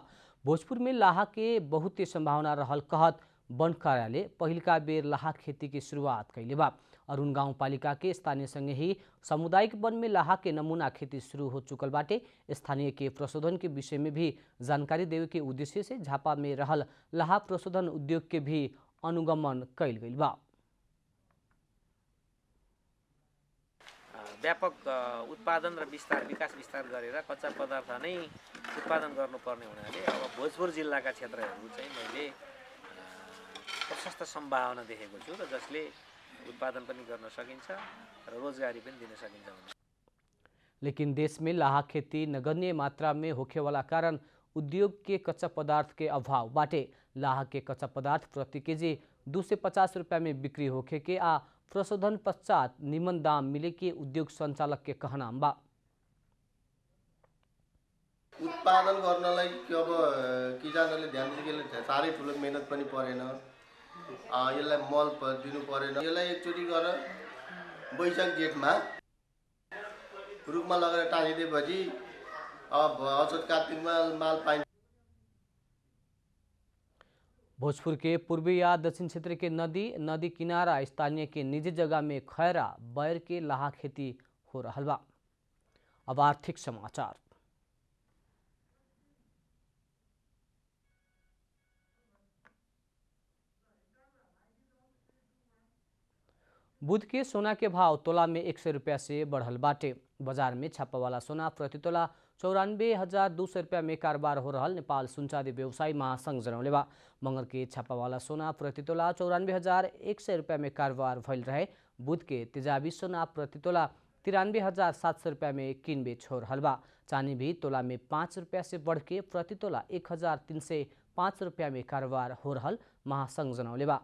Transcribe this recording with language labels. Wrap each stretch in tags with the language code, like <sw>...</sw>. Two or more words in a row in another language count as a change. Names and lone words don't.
<bho>भोजपुर में लाहा के बहुते संभावना रहल कहत वन कार्यालय पहिलका बेर लाहा खेती की शुरुआत कैले बा। अरुण गाउँपालिका के स्थानीय संगे ही सामुदायिक वन में लाहा के नमूना खेती शुरू हो चुकल बाटे। स्थानीय के प्रशोधन के विषय में भी जानकारी देवे के उद्देश्य से झापा में रहल लाहा प्रशोधन उद्योग के भी अनुगमन कैल गइल बा।</bho> <ne>व्यापक उत्पादन र विकास विस्तार गरेर कच्चा पदार्थ नै उत्पादन गर्नुपर्ने हुनाले अब भोजपुर जिल्लाका क्षेत्रहरू चाहिँ मैले प्रशस्त सम्भावना देखेको छु र जसले उत्पादन पनि गर्न सकिन्छ र रोजगारी पनि दिन सकिन्छ।</ne> <bho>लेकिन देश में लाहा खेती नगण्य मात्रा में होखे वाला कारण उद्योग के कच्चा पदार्थ के अभाव बाटे। लाहा के कच्चा पदार्थ प्रति केजी 250 रुपया में बिक्री होखे के आ प्रशोधन पश्चात निमन दाम मिले के उद्योग संचालक के कहना बा।</bho> <ne>उत्पादन गर्नलाई अब किसानहरूले ध्यान दिएर साह्रै ठुलो मेहनत पनि परेन, यसलाई मल दिनु परेन। यसलाई एकचोटि गरेर वैशाख जेठमा रुखमा लगेर टाँसिदिएपछि अब असोज कार्तिकमा माल पाइन्छ।</ne> <bho>भोजपुर के पूर्वी या दक्षिण क्षेत्र के नदी किनारा स्थानीय के निजी जगह में खैरा बैर के लाहा खेती हो रहा बा। अब आर्थिक समाचार। बुध के सोना के भाव तोला में 100 रुपया से बढ़ल बाटे। बाजार में छापा वाला सोना प्रति तोला 94,200 रुपया में कारोबार हो रहल नेपाल सुनचादी व्यवसायी महासंघ जनौले बा। मंगर के छापा वाला सोना प्रति तोला 94,100 रुपया में कारोबार भइल रहे। बुध के तेजाबी सोना प्रति तोला 93,700 रुपया में किन बेच हो रहल बा। चांदी भी तोला में 5 रुपया से बढ़ के प्रति तोला 1,305 रुपया में कारोबार हो रहल महासंघ जनौले बा।</bho>